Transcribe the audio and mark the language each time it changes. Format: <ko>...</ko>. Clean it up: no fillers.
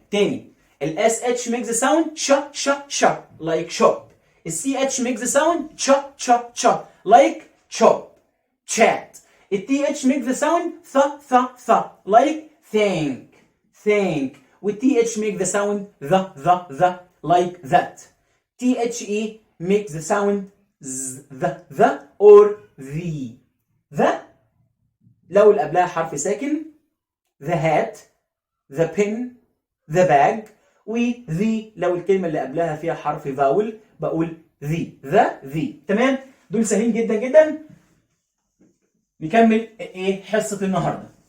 <en>تاني، الاس H makes the sound sha sha sha like shop. السي H makes the sound sha sha sha like shop chat. التي H makes the sound tha tha tha like think think. والتي H makes the sound the like that. THE makes the sound the or the.</en> <ar>the لو اللي قبلها حرف ساكن</ar> <en>the hat the pen the bag،</en> <ar>و the لو الكلمة اللي قبلها فيها حرف فاول بقول the. تمام؟ دول سهلين جدا جدا. نكمل ايه حصة النهاردة.</ar>